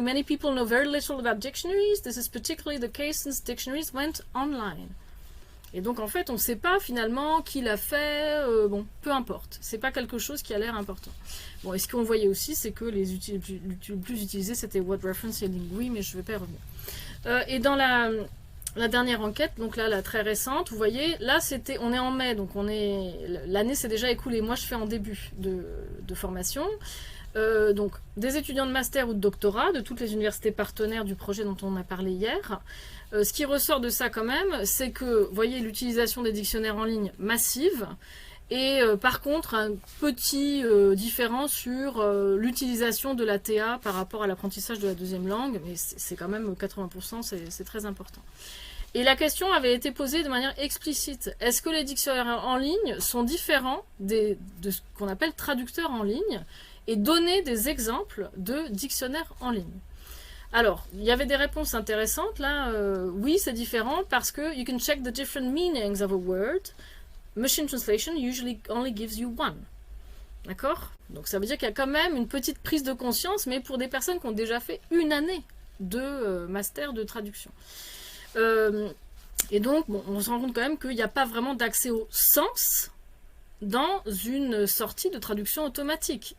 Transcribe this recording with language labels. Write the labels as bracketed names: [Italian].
[English] Many people know very little about dictionaries. This is particularly the case since dictionaries went online. [French] Et donc, en fait, on ne sait pas finalement qui l'a fait. Peu importe. C'est pas quelque chose qui a l'air important. Bon, et ce qu'on voyait aussi, c'est que les outils les plus utilisés, c'était WordReference et Lingui, mais je ne vais pas y revenir. Et dans la dernière enquête, donc là, la très récente, vous voyez, là, on est en mai, donc l'année s'est déjà écoulée. Moi, je fais en début de formation. Donc, des étudiants de master ou de doctorat de toutes les universités partenaires du projet dont on a parlé hier. Ce qui ressort de ça quand même, c'est que, vous voyez, l'utilisation des dictionnaires en ligne massive, et par contre, un petit différent sur l'utilisation de la TA par rapport à l'apprentissage de la deuxième langue, mais c'est quand même 80%, c'est très important. Et la question avait été posée de manière explicite. Est-ce que les dictionnaires en ligne sont différents de ce qu'on appelle traducteurs en ligne, et donner des exemples de dictionnaires en ligne? Alors, il y avait des réponses intéressantes là. Oui, c'est différent parce que [English] you can check the different meanings of a word. Machine translation usually only gives you one. [French] D'accord? Donc ça veut dire qu'il y a quand même une petite prise de conscience, mais pour des personnes qui ont déjà fait une année de master de traduction. Et donc, on se rend compte quand même qu'il n'y a pas vraiment d'accès au sens dans une sortie de traduction automatique.